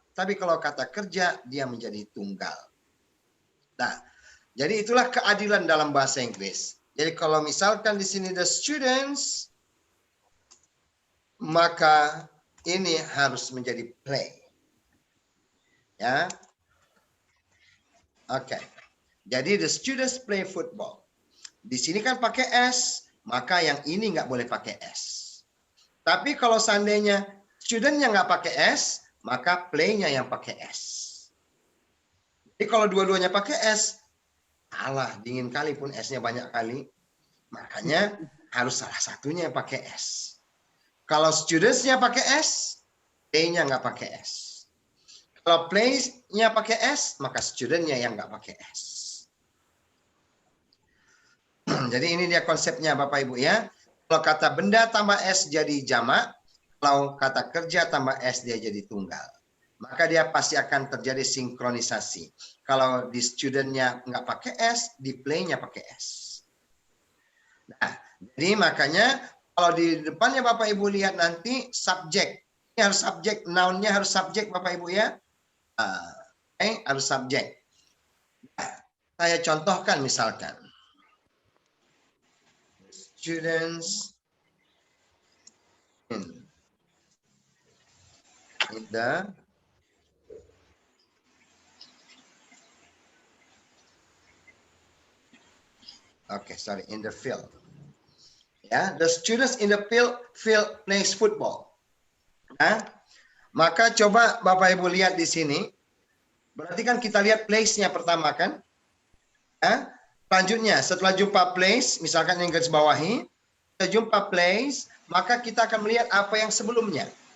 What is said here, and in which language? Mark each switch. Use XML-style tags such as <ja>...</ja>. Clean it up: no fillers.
<id>Tapi kalau kata kerja, dia menjadi tunggal. Nah, jadi itulah keadilan dalam bahasa Inggris. Jadi kalau misalkan di sini</id> <en>the students,</en> <id>maka ini harus menjadi play. Ya. Oke. Jadi</id> <en>the students play football.</en> <id>Di sini kan pakai S, maka yang ini nggak boleh pakai S. Tapi kalau seandainya studentnya nggak pakai S, maka play-nya yang pakai S. Jadi kalau dua-duanya pakai S, alah dingin kali pun S-nya banyak kali. Makanya harus salah satunya yang pakai S. Kalau students-nya pakai S, play-nya nggak pakai S. Kalau play-nya pakai S, maka student-nya yang nggak pakai S. Jadi ini dia konsepnya Bapak Ibu ya. Kalau kata benda tambah S jadi jamak, kalau kata kerja tambah S dia jadi tunggal. Maka dia pasti akan terjadi sinkronisasi. Kalau di student-nya nggak pakai S, di play-nya pakai S. Nah, jadi makanya kalau di depannya Bapak Ibu lihat nanti subjek. Ini harus subjek, noun-nya harus subjek Bapak Ibu ya. Harus subjek. Nah, saya contohkan misalkan.</id> <en>Students in the in the field.</en> <id>Ya,</id> <en>the students in the field plays football.</en> <id>Nah, maka coba Bapak Ibu lihat di sini. Berarti kan kita lihat place-nya pertama kan? Ya, selanjutnya setelah jumpa place, misalkan yang garis bawahi, kita jumpa place, maka kita akan melihat apa yang sebelumnya.</id>